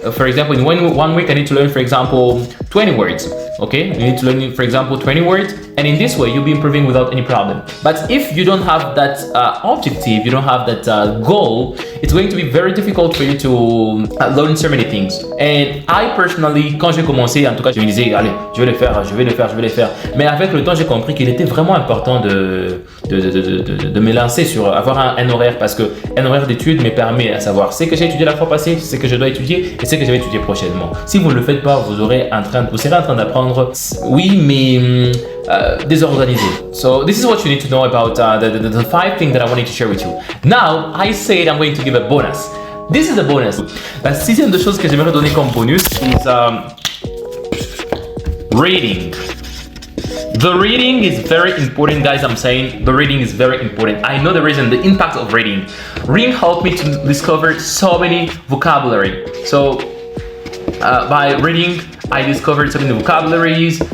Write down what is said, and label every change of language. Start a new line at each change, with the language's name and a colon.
English: For example, in one week I need to learn, for example, 20 words. Okay, you need to learn, for example, 20 words, and in this way you'll be improving without any problem. But if you don't have that objective, you don't have that goal, it's going to be very difficult for you to learn so many things. And I personally,
French: quand j'ai commencé, en tout cas, je me disais, allez, je vais le faire. Mais avec le temps, j'ai compris qu'il était vraiment important de me lancer sur avoir un horaire, parce que un horaire d'études me permet à savoir ce que j'ai étudié la fois passée, ce que je dois étudier et ce que je vais étudier prochainement. Si vous ne le faites pas, vous serez en train d'apprendre, oui, mais désorganisé.
English: So this is what you need to know about the 5 things that I wanted to share with you. Now, I said I'm going to give a bonus. This is a bonus.
French: La 6e de choses que j'aimerais donner comme bonus
English: is reading. The reading is very important, guys. I'm saying the reading is very important. I know the reason, the impact of reading. Reading helped me to discover so many vocabulary. So by reading, I discovered so many vocabularies.